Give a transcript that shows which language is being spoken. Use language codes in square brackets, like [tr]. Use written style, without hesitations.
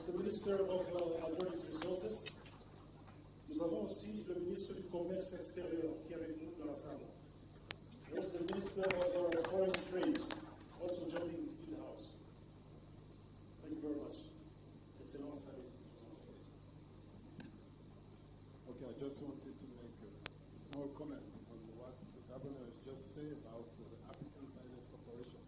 [en] Minister of Hydraulic Resources. [fr] Nous avons aussi le ministre du Commerce extérieur qui est avec nous dans la salle. [en] There's the Minister of Foreign Trade also joining in the house. Thank you very much. Excellent service. Okay, I just wanted to make a small comment on what the governor has just said about the African Finance Corporation.